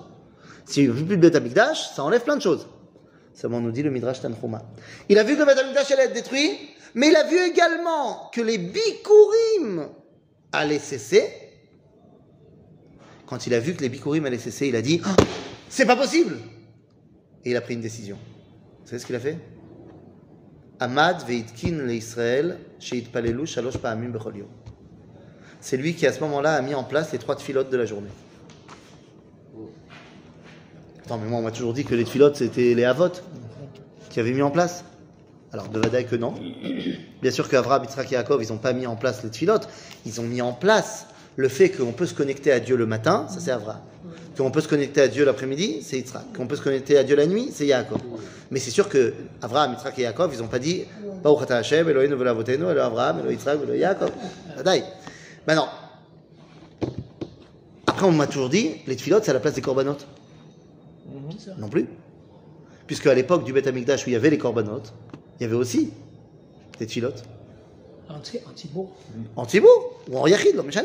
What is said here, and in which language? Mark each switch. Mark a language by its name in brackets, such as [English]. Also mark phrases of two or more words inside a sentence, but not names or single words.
[French] S'il n'y a plus de [Hebrew] בית המקדש, [French] ça enlève plein de choses. Seulement nous dit le Midrash Tanhuma. Il a vu que le [Hebrew] בית המקדש [French] allait être détruit, mais il a vu également que les Bikurim allaient cesser. Quand il a vu que les Bikurim allaient cesser, il a dit oh, c'est pas possible. Et il a pris une décision. Vous savez ce qu'il a fait? [Hebrew] עמד ותיקן לישראל שיתפללו שלוש פעמים בכל יום. [French] C'est lui qui à ce moment-là a mis en place les 3 tfilotes de la journée. Attends, mais moi on m'a toujours dit que les tfilotes c'était les Havot qui avaient mis en place. Alors de Vadaï que non. Bien sûr qu'Avraham, Yitzhak et Yaakov ils n'ont pas mis en place les tfilotes. Ils ont mis en place le fait qu'on peut se connecter à Dieu le matin, ça c'est Avraham. Qu'on peut se connecter à Dieu l'après-midi, c'est Yitzhak. Qu'on peut se connecter à Dieu la nuit, c'est Yaakov. Mais c'est sûr que Avraham, Yitzhak et Yaakov, ils n'ont pas dit [Hebrew] ברוך אתה השם אלוהינו ואלוהי אבותינו אלוהי אברהם אלוהי יצחק אלוהי יעקב. [French] Vadaï. Maintenant, après on m'a toujours dit les tfilotes c'est à la place des korbanot. Non plus. Puisque à l'époque du [Hebrew] בית המקדש [French] où il y avait les korbanot, il y avait aussi des tfilotes. En Tzibour ou en Yachid, non mais jamais.